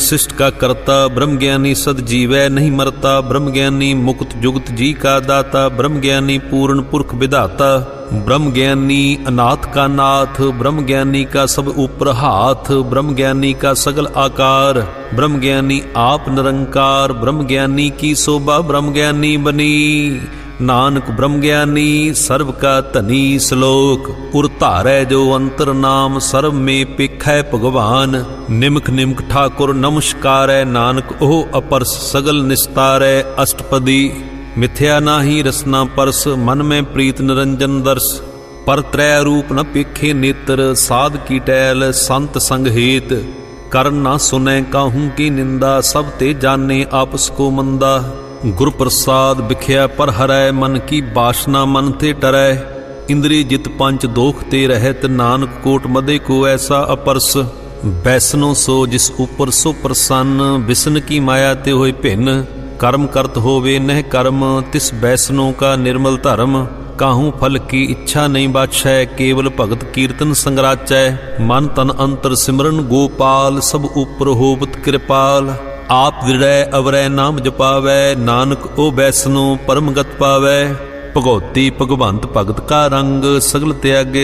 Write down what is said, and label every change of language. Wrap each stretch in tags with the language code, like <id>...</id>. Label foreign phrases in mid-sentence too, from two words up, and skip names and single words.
<hi>सृष्ट का करता, ब्रह्म ज्ञानी सद जीवै नहीं मरता, ब्रह्म ज्ञानी मुक्त जुगत जी का दाता, ब्रह्म ज्ञानी पूर्ण पुरख विधाता, ब्रह्म ज्ञानी अनाथ का नाथ, ब्रह्म ज्ञानी का सब ऊपर हाथ, ब्रह्म ज्ञानी का सगल आकार, ब्रह्म ज्ञानी आप निरंकार, ब्रह्म ज्ञानी की शोभा ब्रह्म ज्ञानी बनी, नानक ब्रह्म ज्ञानी सर्व का धनी। श्लोक उर धारै जो अंतर नाम, सर्व में पेखै भगवान, निमक निमक ठाकुर नमस्कारै, नानक ओह अपरस सगल निस्तारै। अष्टपदी मिथ्या नाही रसना परस, मन में प्रीत निरंजन दर्श, पर त्रै रूप न पेखे नेत्र, साध की टैल संत संग हेत, कर ना सुनै काहू की निंदा, सब ते जाने आपस को मंदा, गुर प्रसाद बिख्या पर हरै, मन की बासना मन ते टरै, इंद्रिय जित पंच दोख ते रहत, नानक कोट मदे को ऐसा अपरस, बैसनो सो जिस ऊपर सो प्रसन्न, बिसन की माया ते होए भिन्न, कर्म करत होवे नह कर्म, तिस बैसनों का निर्मल धर्म, काहू फल की इच्छा नहीं बाछै, केवल भगत कीर्तन संगराचै, मन तन अंतर सिमरन गोपाल, सब ऊपर होवत कृपाल, आप विड़ै अवरै नाम जपावै, नानक ओ बैसनो परम गत पावै, भगौती भगवंत भगत का रंग, सगल त्यागे</hi>